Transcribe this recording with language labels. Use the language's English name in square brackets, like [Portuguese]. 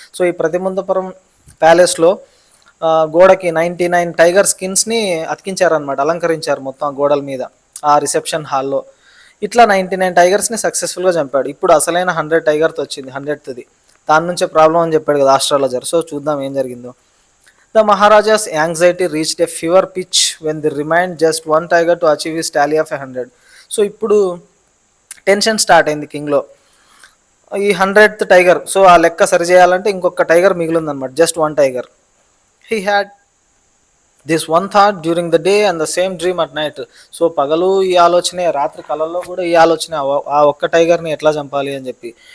[Telugu] So ఈ ప్రతిబంధపురం ప్యాలెస్లో గోడకి 99 టైగర్ స్కిన్స్ని అతికించారనమాట, అలంకరించారు మొత్తం గోడల మీద ఆ రిసెప్షన్ హాల్లో. ఇట్లా 99 టైగర్స్ని సక్సెస్ఫుల్గా చంపాడు. ఇప్పుడు అసలైన 100 టైగర్తో వచ్చింది, 100th. దాని నుంచే ప్రాబ్లం అని చెప్పాడు కదా ఆస్ట్రాలజర్. సో చూద్దాం ఏం జరిగిందో. [English] The Maharaja's anxiety reached a fever pitch when there remained just one tiger to achieve his tally of 100. [Telugu] So ఇప్పుడు టెన్షన్ స్టార్ట్ అయింది కింగ్లో. ఈ 100th టైగర్, సో ఆ లెక్క సరి చేయాలంటే ఇంకొక tiger మిగిలిందనమాట, just one tiger. [English] He had this one thought during the day and the same dream at night. [Telugu] So పగలు ఈ ఆలోచనే, రాత్రి కళల్లో కూడా ఈ ఆలోచనే, ఆ ఒక్క టైగర్ని ఎట్లా చంపాలి అని చెప్పి.